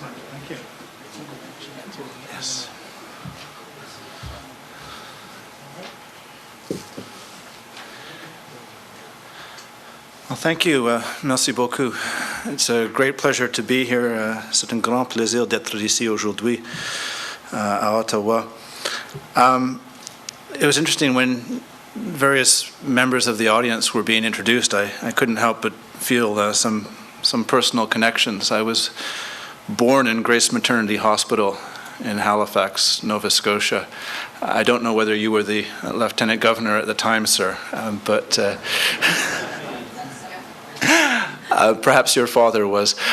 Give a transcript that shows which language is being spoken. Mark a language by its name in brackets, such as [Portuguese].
[English] Thank you. Yes. Well, thank you. [French] Merci beaucoup. [English] It's a great pleasure to be here. [French] C'est un grand plaisir d'être ici aujourd'hui à Ottawa. [English] It was interesting when various members of the audience were being introduced. I couldn't help but feel some personal connections. I was born in Grace Maternity Hospital in Halifax, Nova Scotia. I don't know whether you were the Lieutenant Governor at the time, sir, but perhaps your father was.